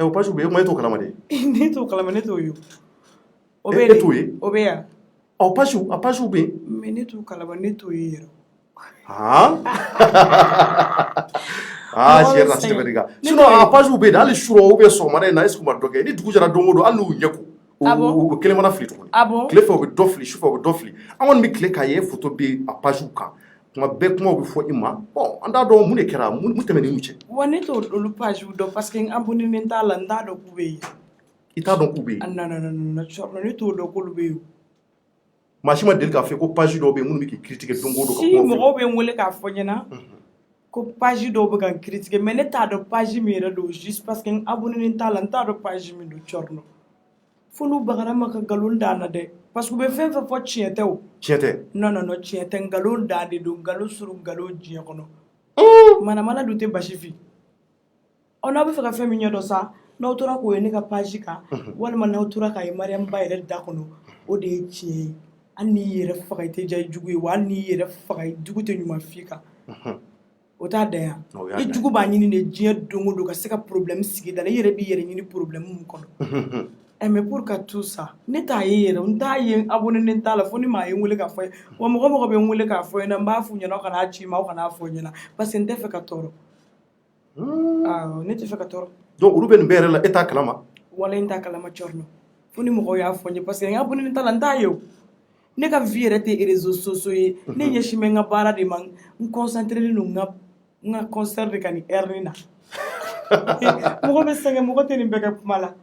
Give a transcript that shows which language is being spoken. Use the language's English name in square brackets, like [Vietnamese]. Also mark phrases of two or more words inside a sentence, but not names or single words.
[Bambara] o pagew bɛ yen e kuma e t'o kalama de ne t'o kalama ne t'o ye o bɛ e t'o ye o bɛ yan a pagew bɛ yen mais ne t'o kalama ne t'o ye yɛrɛ tiɲɛ na tɛmɛ de kan sinon a pagew bɛ yen hali sura [French] ou bien [Bambara] sɔgɔmada in na [French] est ce que [Bambara] u ma dɔ kɛ ni dugu jɛra don o don hali n'u ɲɛ ko u kelen mana fili tuguni tile fɛ u bɛ dɔ fili sufɛ u bɛ dɔ fili an kɔni bɛ tile k'a ye photo bɛ a pagew kan tuma bɛɛ kumaw bɛ fɔ i ma bon an t'a dɔn mun de kɛra mun tɛmɛn'i n'u cɛ wa ne t'o olu pagew dɔn [French] parce que [Bambara] n abonné t'a la n t'a dɔn k'u bɛ yen i t'a dɔn k'u bɛ yen non ne t'o dɔn k'olu bɛ yen maa si ma deli k'a fɔ ko page dɔw bɛ yen minnu bɛ k'i critiquer don o don si mɔgɔw bɛ n wele k'a fɔ ɲɛna ko page dɔw bɛ ka n critiquer mais ne t'a dɔn page min yɛrɛ don [French] juste parce que [Bambara] n abonné t'a la n t'a dɔn page min don cɔrɔnɔ fo n'u bagara ma ka nkalon da na dɛ [French] parce que [Bambara] u bɛ fɛn fɛn fɔ tiɲɛ tɛ o tiɲɛ tɛ non tiɲɛ tɛ nkalon da de don nkalon suru nkalon diɲɛ kɔnɔ mana dun tɛ basi fin n'aw bɛ fɛ ka fɛn min ɲɛdɔn sa n'aw tora k'o ye ne ka page kan walima n'aw tora k'a ye Mariam ba yɛrɛ da kɔnɔ o de ye tiɲɛ ye hali n'i yɛrɛ faga i tɛ ja i jugu ye wa hali n'i yɛrɛ faga i jugu tɛ ɲuman f'i kan o t'a da yan i jugu b'a ɲini de diɲɛ don o don ka se ka problème sigi da la i yɛrɛ b'i yɛrɛ ɲini problème min kɔnɔ [French] mais pour que tout ça [Bambara] ne t'a ye yɛrɛ n t'a ye abonné t'a la fo ni maa ye n wele k'a fɔ ye wa mɔgɔ bɛ n wele k'a fɔ ye n b'a f'u ɲɛna aw kana ci ma aw kana fɔ ɲɛna [French] parce que [Bambara] n tɛ fɛ ka tɔɔrɔ ne tɛ fɛ ka tɔɔrɔ donc olu bɛ nin bɛɛ yɛrɛ la e t'a kalama wala n t'a kalama cɔrɔnɔ fo ni mɔgɔw y'a fɔ n ye [French] parce que [Bambara] n abonné t'a la n t'a ye o ne ka vie yɛrɛ tɛ [French] réseaux sociaux [Bambara] ye ne ɲɛsin bɛ n ka baara de ma n concentré don n ka concert de ka nin heure na mɔgɔ bɛ sɛgɛn mɔgɔ tɛ nin bɛɛ kɛ kuma la